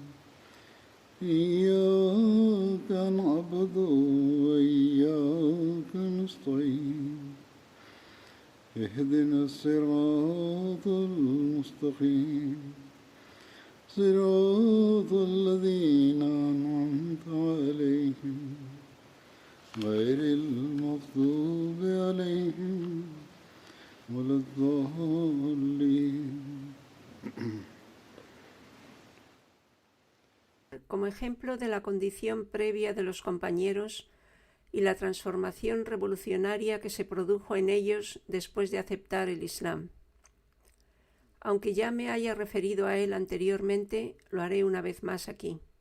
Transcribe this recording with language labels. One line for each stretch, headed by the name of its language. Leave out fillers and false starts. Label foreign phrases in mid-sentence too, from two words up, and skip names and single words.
Arabic: إياك نعبد وإياك نستعين اهدنا الصراط المستقيم صراط الذين أنعمت عليهم غير المغضوب عليهم ولا الضالين.
Spanish: Como ejemplo de la condición previa de los compañeros y la transformación revolucionaria que se produjo en ellos después de aceptar el Islam. Aunque ya me haya referido a él anteriormente, lo haré una vez más aquí.